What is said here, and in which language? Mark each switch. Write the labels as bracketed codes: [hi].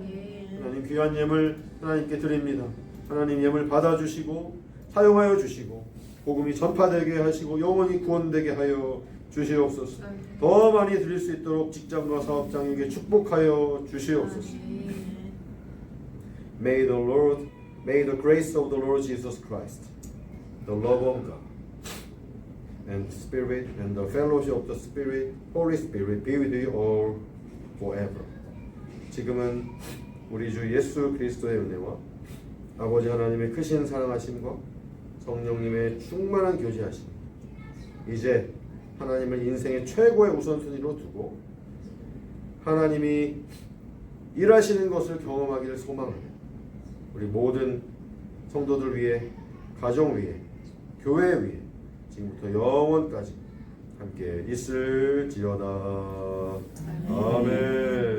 [ko] 네. 하나님 귀한 예물 하나님께 드립니다. 하나님 예물 받아주시고 사용하여 주시고 복음이 전파되게 하시고 영혼이 구원되게 하여 주시옵소서. 더 많이 드릴 수 있도록 직장과 사업장에게 축복하여 주시옵소서. [en] May the grace of the Lord Jesus Christ, the love of God, and the Spirit, and the fellowship of the Spirit, Holy Spirit, be with you all forever. [ko] 지금은 우리 주 예수 그리스도의 은혜와 아버지 하나님의 크신 사랑하심과 성령님의 충만한 교제하심, 이제 하나님을 인생의 최고의 우선순위로 두고 하나님이 일하시는 것을 경험하기를 소망하며 우리 모든 성도들 위해, 가정 위해, 교회 위해 지금부터 영원까지 함께 있을지어다. 아멘.